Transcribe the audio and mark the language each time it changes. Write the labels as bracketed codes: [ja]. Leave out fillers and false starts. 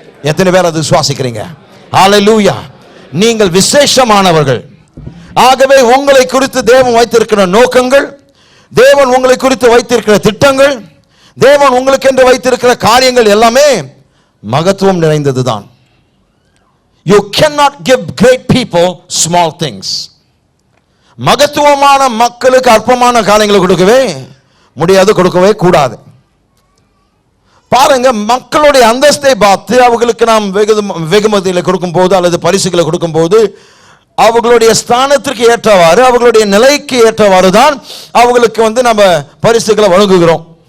[ta] எத்தனை பேர் அது விசுவாசிக்கிறீங்க? ஹல்லேலூயா. நீங்கள் விசேஷமானவர்கள். ஆகவே உங்களை குறித்து தேவன் வைத்திருக்கிற நோக்கங்கள், தேவன் உங்களை குறித்து வைத்திருக்கிற திட்டங்கள், தேவன் உங்களுக்கு என்று வைத்திருக்கிற காரியங்கள் எல்லாமே மகத்துவம் நிறைந்ததுதான். [en] You cannot give great people small things. [ta] மகத்துவமான மக்களுக்கு அற்பமான காரியங்களை கொடுக்கவே முடியாது, கொடுக்கவே கூடாது. பாருங்க, மக்களுடைய அந்தஸ்தை பார்த்து அவர்களுக்கு நாம் வெகுமதிகளை கொடுக்கும் போது அல்லது பரிசுகளை கொடுக்கும் போது அவர்களுடைய ஸ்தானத்திற்கு ஏற்றவாறு அவர்களுடைய நிலைக்கு ஏற்றவாறு தான் அவர்களுக்கு நம்ம பரிசுகளை வழங்குகிறோம்.